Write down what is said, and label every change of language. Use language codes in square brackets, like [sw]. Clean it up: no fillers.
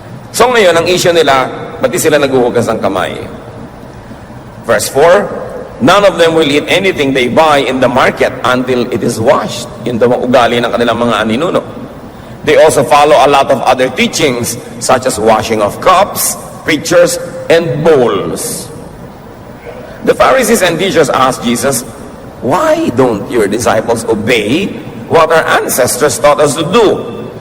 [tl] So ngayon, ang issue nila, ba't di sila naghuhugas ng kamay? [en] Verse 4, none of them will eat anything they buy in the market until it is washed. [tl] Yun daw ang ugali ng kanilang mga aninuno. [en] They also follow a lot of other teachings, such as washing of cups, pitchers, and bowls. The Pharisees and teachers asked Jesus, why don't your disciples obey what our ancestors taught us to do?